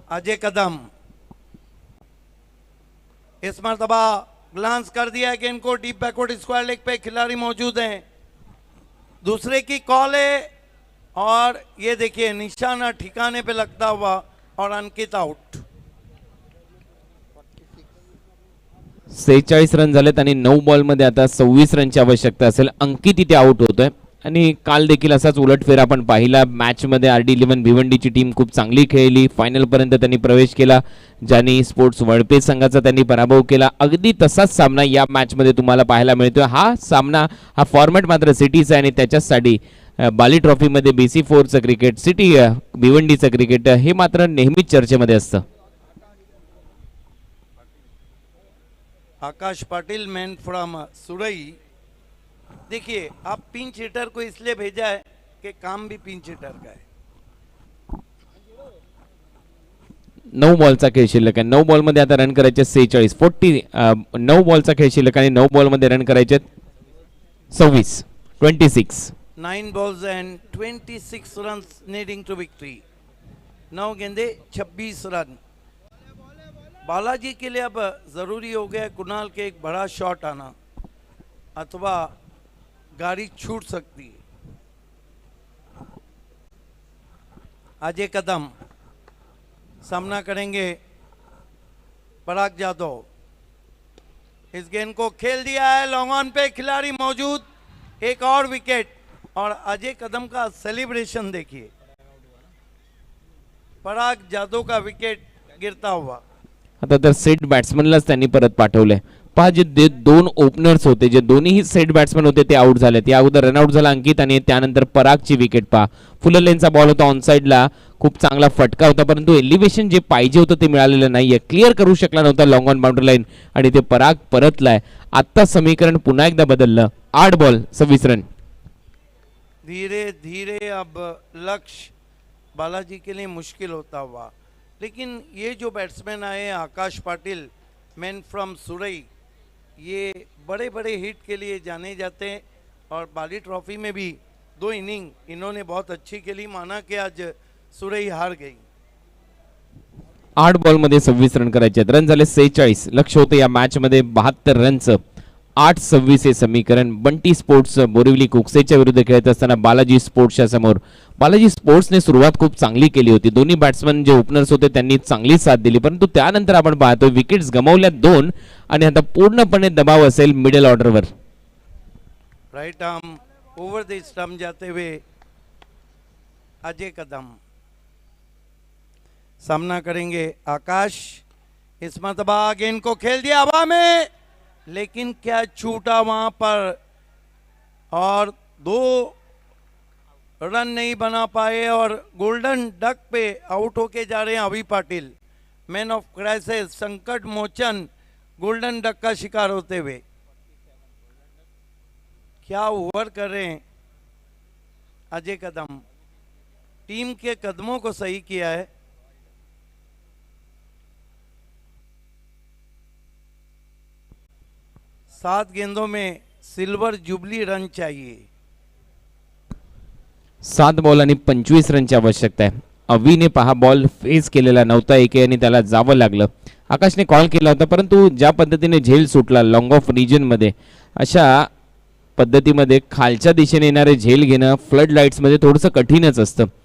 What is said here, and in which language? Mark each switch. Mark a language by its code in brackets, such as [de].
[hi] अजय कदम इस मरतबा ग्लांस कर दिया गेंद को डीप बैकवर्ड स्क्वायर लेग पे खिलाड़ी मौजूद हैं. दूसरे की कॉल है और ये देखिए निशाना ठिकाने पे लगता हुआ और अंकित आउट. [mr] 46 रन झालेत आणि 9 बॉलमध्ये आता 26 रनची आवश्यकता असेल. अंकित इथे आउट होतोय आणि काल देखील असाच उलटफेर आपण पाहिला. मॅचमध्ये RD11 भिवंडीची टीम खूप चांगली खेळली. फायनलपर्यंत त्यांनी प्रवेश केला. ज्यांनी स्पोर्ट्स वडपे संघाचा त्यांनी पराभव केला. अगदी तसाच सामना या मॅचमध्ये तुम्हाला पाहायला मिळतोय. हा सामना, हा फॉर्मॅट मात्र सिटीचा आहे आणि त्याच्यासाठी बाली ट्रॉफीमध्ये BC4चं क्रिकेट, सिटी भिवंडीचं क्रिकेट हे मात्र नेहमीच चर्चेमध्ये असतं. [hi] आकाश पाटिल मैन फ्रॉम सुरई. देखिए आप पिंच हिटर को इसलिए भेजा है कि काम भी पिंच हिटर का है. [mr] 9 बॉलचा खेळ शिल्लक आहे. 9 बॉलमध्ये आता रन करायचे 46. 9 बॉलचा खेळ शिल्लक आणि 9 बॉलमध्ये रन करायचे 26. [en] 9 balls and 26 runs needing to victory. [hi] 9 गेंदे 26 रन. बालाजी के लिए अब जरूरी हो गया कुणाल के एक बड़ा शॉट आना, अथवा गाड़ी छूट सकती है. अजय कदम सामना करेंगे पराग जाधव. इस गेंद को खेल दिया है, लॉन्ग ऑन पे खिलाड़ी मौजूद, एक और विकेट. और अजय कदम का सेलिब्रेशन देखिए, पराग जाधव का विकेट गिरता हुआ. [mr] आता तर सेट बॅट्समनलाच त्यांनी परत पाठवलंय. पहा जे दोन ओपनर्स होते, जे दोन्ही सेट बॅट्समन होते ते आउट झाले. त्या अगोदर रनआउट झाला अंकित आणि त्यानंतर परागची विकेट. पहा फुल लेनचा बॉल होता ऑन साईडला, खूप चांगला फटका होता, परंतु एलिव्हेशन जे पाहिजे होतं ते मिळालेलं नाहीये. क्लिअर करू शकला नव्हता लॉंग ऑन बाउंड्री लाईन आणि ते पराग परतलाय. आता समीकरण पुन्हा एकदा बदललं. 8 बॉल 26 रन. [hi] धीरे धीरे अब लक्ष्य बालाजी के लिए मुश्किल होता हुआ, लेकिन ये जो बैट्समैन आए आकाश पाटिल, मैन फ्रॉम सुरई, ये बड़े बड़े हिट के लिए जाने जाते हैं. और बाली ट्रॉफी में भी 2 इनिंग इन्होंने बहुत अच्छी खेली, माना कि आज सुरई हार गई. [mr] 8 बॉलमध्ये 26 रन करायचे. रन झाले 46. लक्ष होतं या मॅच मध्ये 72 रनचं. 8-26 हे समीकरण. बंटी स्पोर्ट्स बोरिवली कुकसेच्या विरुद्ध खेळत असताना बालाजी स्पोर्ट्सच्या समोर. बालाजी स्पोर्ट्सने सुरुवात खूप चांगली केली होती. दोन्ही बॅट्समन जे ओपनर्स होते त्यांनी चांगली साथ दिली, परंतु त्यानंतर आपण पाहतो विकेट्स गमावल्या 2 आणि आता पूर्णपणे दबाव असेल मिडल ऑर्डरवर. [hi] Right arm over the stump जाते हुए अजय कदम सामना करेंगे आकाश. इस मरतबा गेंद को खेल दिया हवा में, लेकिन क्या छूटा वहां पर और 2 रन नहीं बना पाए. और गोल्डन डक पे आउट होके जा रहे हैं अभी पाटिल. मैन ऑफ क्राइसिस, संकट मोचन, गोल्डन डक का शिकार होते हुए. क्या ओवर कर रहे हैं अजय कदम. टीम के कदमों को सही किया है. सात गेंदों में सिल्वर जुबली रन चाहिए. [mr] 7 बॉल आणि 25 रनची आवश्यकता आहे. अवीने पहा बॉल फेस केलेला नव्हता एके आणि त्याला जावं लागलं. आकाशने कॉल केला होता, परंतु ज्या पद्धतीने झेल सुटला लॉंग ऑफ रिजन मध्ये, अशा पद्धतीमध्ये खालच्या दिशेने येणारे झेल घेणं फ्लड लाईट्स मध्ये थोडंसं कठीणच असतं.